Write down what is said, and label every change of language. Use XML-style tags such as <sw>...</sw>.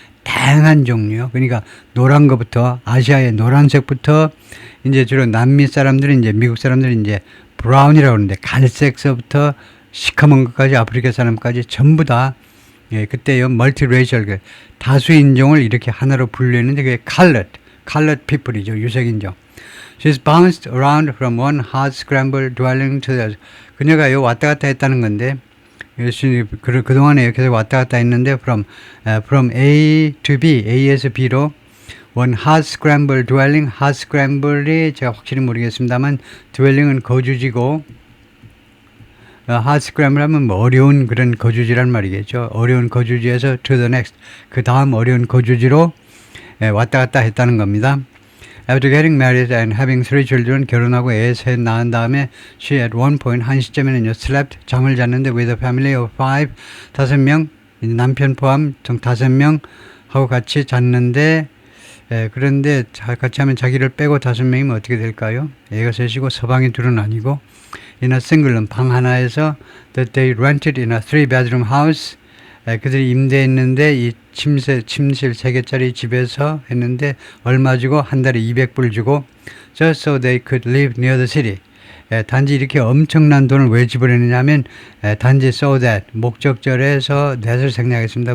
<ko>다양한 종류요. 그러니까 노란 것부터 아시아의 노란색부터 이제 주로 남미 사람들은 이제 미국 사람들은 이제 브라운이라고 하는데 갈색서부터 시커먼 것까지 아프리카 사람까지 전부 다 예, 그때요 멀티레이셜 다수 인종을 이렇게 하나로 분류했는데 그게</ko> <en>colored people</en> <ko>이죠. 유색 인종.</ko> <en>She's bounced around from one hard scrambled dwelling to the</en> <ko>그녀가요 왔다 갔다 했다는 건데 그동안에 계속 왔다 갔다 했는데</ko> <en>from A to B,</en> <ko>A에서 B로</ko> <en>one hard scrambled dwelling,</en> <ko>hard scramble이 제가 확실히 모르겠습니다만 dwelling은 거주지고 hard scramble 하면 뭐 어려운 그런 거주지란 말이겠죠. 어려운 거주지에서</ko> <en>to the next,</en> <ko>그 다음 어려운 거주지로 왔다 갔다 했다는 겁니다.</ko> <en>After getting married and having 3 children,</en> <ko>결혼하고 애 셋 낳은 다음에</ko> <en>she at one point,</en> <ko>한 시점에는요, slept, 잠을 잤는데</ko> <en>with a family of 5,</en> <ko>5명, 남편 포함 총 5명 하고 같이 잤는데 그런데 같이 하면 자기를 빼고 5명이면 어떻게 될까요? 애가 셋이고 서방이 둘은 아니고</ko> <en>in a single room,</en> <ko>방 하나에서</ko> <en>that they rented in a 3-bedroom house.</en> <ko>그들이 임대했는데 이 침실 3개짜리 집에서 했는데 얼마 주고 한 달에 200불 주고</ko> <en>just so they could live near the city.</en> <ko>단지 이렇게 엄청난 돈을 왜 지불했느냐면 단지 so that 목적절에서 that을 생략했습니다.</ko>